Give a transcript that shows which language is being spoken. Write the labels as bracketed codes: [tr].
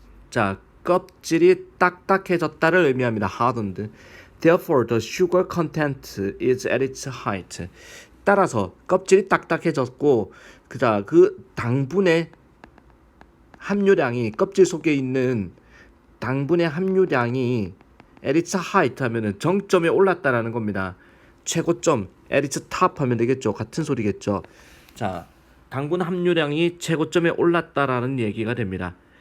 [ko] 자, 껍질이 딱딱해졌다를 의미합니다. [en] hardened. Therefore, the sugar content is at its height. [ko] 따라서 껍질이 딱딱해졌고 그 당분의 함유량이 껍질 속에 있는 당분의 함유량이 [en] at its height [ko] 하면은 정점에 올랐다라는 겁니다. 최고점 [en] at its top [ko] 하면 되겠죠. 같은 소리겠죠. 자, 당분 함유량이 최고점에 올랐다라는 얘기가 됩니다.